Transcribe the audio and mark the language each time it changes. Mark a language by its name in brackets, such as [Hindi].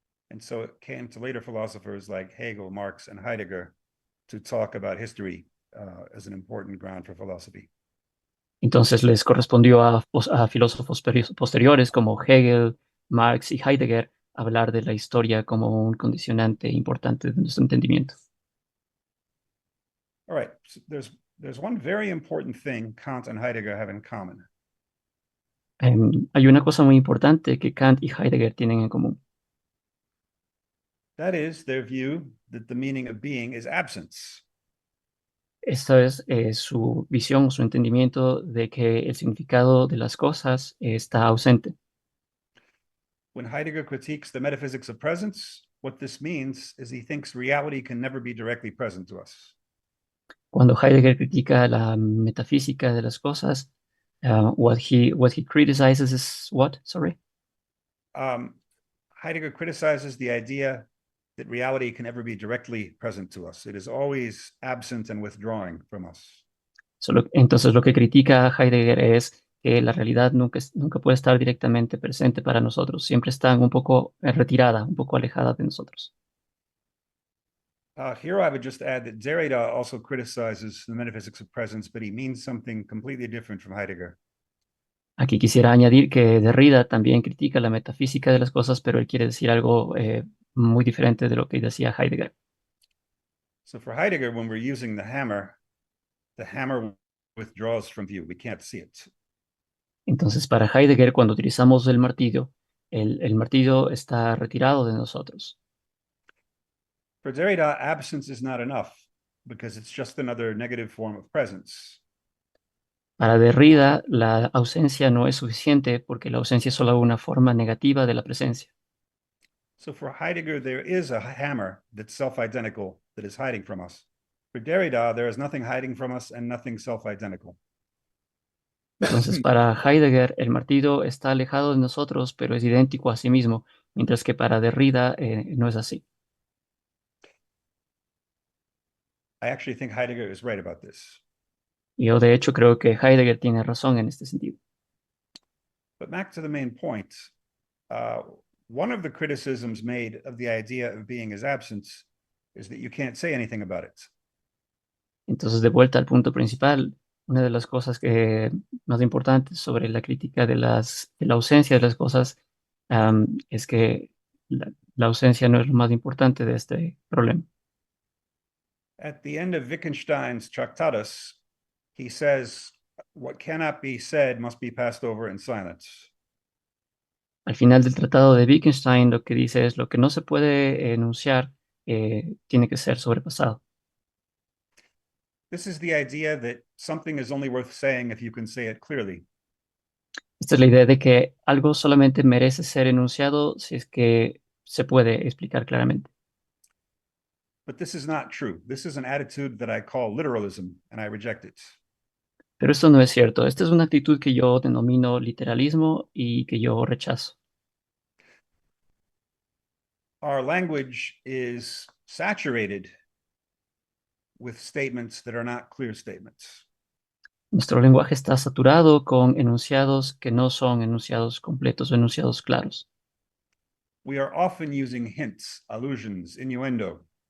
[English] And so it came to later philosophers like Hegel, Marx, and Heidegger to talk about history as an important ground for philosophy. [Spanish] Entonces les correspondió a filósofos posteriores como Hegel, Marx y Heidegger hablar de la historia como un condicionante importante de nuestro entendimiento. [English] All right, so there's one very important thing Kant and Heidegger have in common. [Spanish] Hay una cosa muy importante que Kant y Heidegger tienen en común. [English] That is their view that the meaning of being is absence. [Spanish] Esta es su visión, su entendimiento de que el significado de las cosas está ausente. [English] When Heidegger critiques the metaphysics of presence, what this means is he thinks reality can never be directly present to us. [Spanish] Cuando Heidegger critica la metafísica de las cosas, [English] what he criticizes is what? Sorry. Heidegger criticizes the idea that reality can never be directly present to us. It is always absent and withdrawing from us. [Spanish] Entonces lo que critica Heidegger es que la realidad nunca puede estar directamente presente para nosotros, siempre está un poco retirada, un poco alejada de nosotros. [English] Here I would just add that Derrida also criticizes the metaphysics of presence, but he means something completely different from Heidegger. [Spanish] Aquí quisiera añadir que Derrida también critica la metafísica de las cosas, pero él quiere decir algo muy diferente de lo que decía Heidegger. [English] So for Heidegger, when we're using the hammer withdraws from view. We can't see it. [Spanish] Entonces, para Heidegger, cuando utilizamos el martillo está retirado de nosotros. [English] For Derrida, absence is not enough because it's just another negative form of presence. [Spanish] Para Derrida, la ausencia no es suficiente porque la ausencia es solo una forma negativa de la presencia. [English] So for Heidegger, there is a hammer that's self-identical that is hiding from us. For Derrida, there is nothing hiding from us and nothing self-identical. [Spanish] Entonces, para Heidegger, el martillo está alejado de nosotros, pero es idéntico a sí mismo, mientras que para Derrida no es así. [English] I actually think Heidegger is right about this. [Spanish] Yo, de hecho, creo que Heidegger tiene razón en este sentido. [English] But back to the main point, one of the criticisms made of the idea of being as absence is that you can't say anything about it. [Spanish] Entonces, de vuelta al punto principal, una de las cosas más importantes sobre la crítica de la ausencia de las cosas es que la ausencia no es lo más importante de este problema. [English] At the end of Wittgenstein's Tractatus, he says, what cannot be said must be passed over in silence. [Spanish] Al final del tratado de Wittgenstein, lo que dice es lo que no se puede enunciar tiene que ser sobrepasado. [English] This is the idea that something is only worth saying if you can say it clearly. [Spanish] Esta es la idea de que algo solamente merece ser enunciado si es que se puede explicar claramente. [English] But this is not true. This is an attitude that I call literalism, and I reject it. [Spanish] Pero esto no es cierto. Esta es una actitud que yo denomino literalismo y que yo rechazo. [English] Our language is saturated with statements that are not clear statements. [Spanish] Nuestro lenguaje está saturado con enunciados que no son enunciados completos o enunciados claros. [English] We are often using hints, allusions, innuendo.